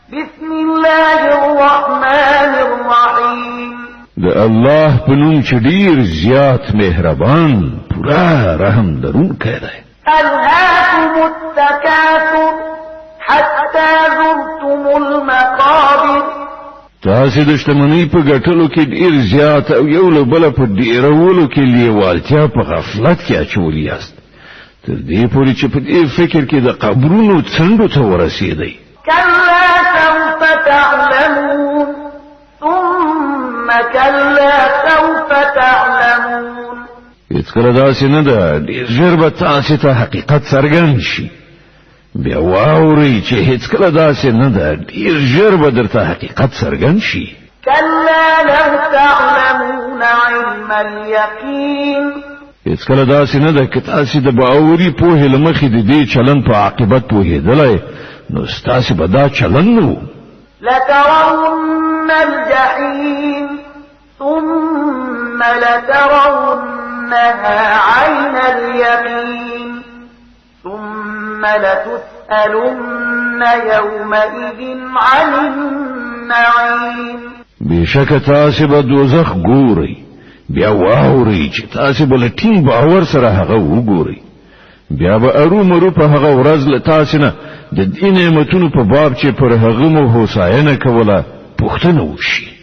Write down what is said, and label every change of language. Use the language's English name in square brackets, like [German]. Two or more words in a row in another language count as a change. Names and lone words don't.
[Arabic] بسم الله الرحمن الرحیم [Pashto] د الله په نوم چې ډیر زیات مهربان پورا رحم لرونکی دی. [Arabic] ألهاكم التكاثر حتى زرتم المقابر [Pashto] تاسو د شتمنۍ په ګټلو کې ډیر زیات او یو له بل په ډیرولو کې لیوالتیا په غفلت کې اچولي یاست تر دې پورې چې په دې فکر کې د قبرونو څنډو ته ورسېدئ. [Arabic] كلا سوف تعلمون ثم كلا سوف تعلمون [Pashto] هیڅکله داسې نه ده ډېر ژر به تاسې ته حقیقت څرګند شي. بیا واورئ چې هیڅکله داسې نه ده ډېر ژر به درته حقیقت څرګند شي. [Arabic] كلا لو تعلمون علم اليقين [Pashto] هیڅکله داسې نه ده که تاسې د باوري پوهې له مخې د دې چلن په عاقبت پوهېدلی نو ستاسې به دا چلن نه و. [Arabic] لترون الجحيم ثم لترونها عين اليقين ثم لتسألن يومئذ عن النعيم. [Pashto] بشک تاسې به دوزخ ګورئ بیا واورئ چې تاسې به له ټینګ باور سره هغه وګورئ. بیا به ارومرو په هغه ورځ له تاسې نه د دې نعمتونو په باب چې پر هغه مو هوساینه کوله پوښتنه وشي.